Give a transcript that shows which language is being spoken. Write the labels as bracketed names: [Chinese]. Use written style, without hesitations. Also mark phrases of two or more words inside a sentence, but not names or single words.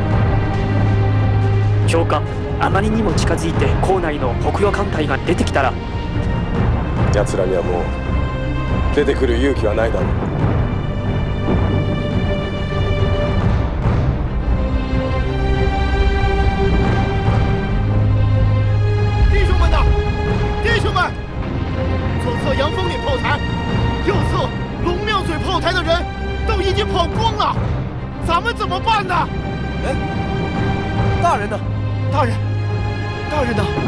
[Japanese] 教官、あまりにも近づいて校内の北洋艦隊が出てきたら、奴らにはもう出てくる勇気はないだろう。 [Chinese] 弟兄们呐，弟兄们，左侧阳风岭炮台，右侧龙庙嘴炮台的人都已经跑光了，咱们怎么办呢？哎，大人呢？大人， 大人呢？